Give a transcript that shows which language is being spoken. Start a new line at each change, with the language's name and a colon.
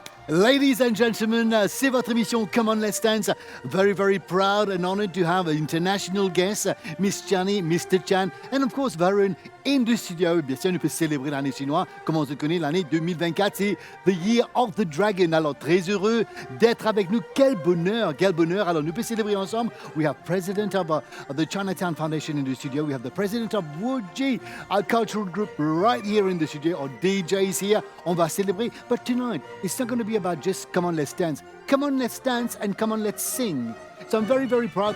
English: Ladies and gentlemen,
French: c'est votre émission Come On Let's Dance.
English: Very, very proud and honored to have an international guest, Miss Chani, Mr. Chan, and of course Varun in the studio.
French: Bien sûr, nous pouvons célébrer l'année chinoise. Comme on se connaît, l'année 2024, c'est
English: The Year of the Dragon.
French: Alors, très heureux d'être avec nous. Quel bonheur, quel bonheur. Alors, nous pouvons célébrer ensemble.
English: We have President of the Chinatown Foundation in the studio. We have the President of Wuji, our cultural group right here in the studio. Our DJ is here.
French: On va célébrer.
English: But tonight, it's not going to be about just come on, let's dance. Come on, let's dance and come on, let's sing. So I'm very, very proud.